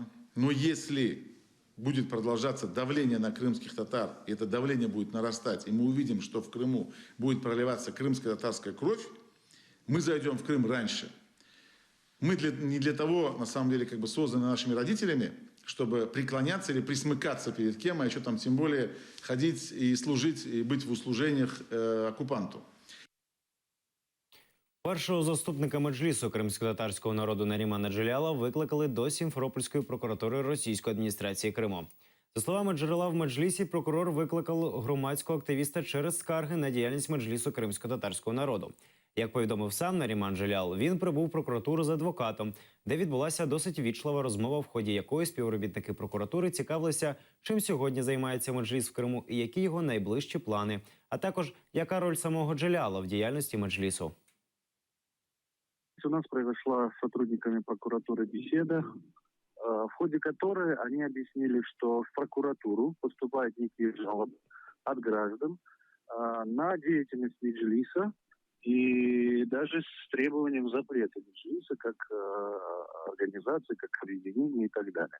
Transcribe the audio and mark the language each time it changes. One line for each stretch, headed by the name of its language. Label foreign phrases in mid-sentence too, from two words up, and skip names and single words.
Russian: Но если будет продолжаться давление на крымских татар, и это давление будет нарастать, и мы увидим, что в Крыму будет проливаться крымская татарская кровь, мы зайдем в Крым раньше. Мы не для того, на самом деле, созданы нашими родителями, чтобы преклоняться или присмыкаться перед кем, а еще там тем более ходить и служить, и быть в услужениях оккупанту.
Ukrainian: Першого заступника меджлісу кримськотатарського народу Нарімана Джеляла викликали до Сімферопольської прокуратури російської адміністрації Криму. За словами джерела в меджлісі, прокурор викликав громадського активіста через скарги на діяльність меджлісу кримськотатарського народу. Як повідомив сам Наріман Джелял, він прибув в прокуратуру з адвокатом, де відбулася досить вічлива розмова, в ході якої співробітники прокуратури цікавилися, чим сьогодні займається меджліс в Криму і які його найближчі плани, а також яка роль самого Джеляла в діяльності меджлісу.
Russian: У нас произошла с сотрудниками прокуратуры беседа, в ходе которой они объяснили, что в прокуратуру поступают некие жалобы от граждан на деятельность Меджлиса и даже с требованием запрета Меджлиса как организации, как объединения и так далее.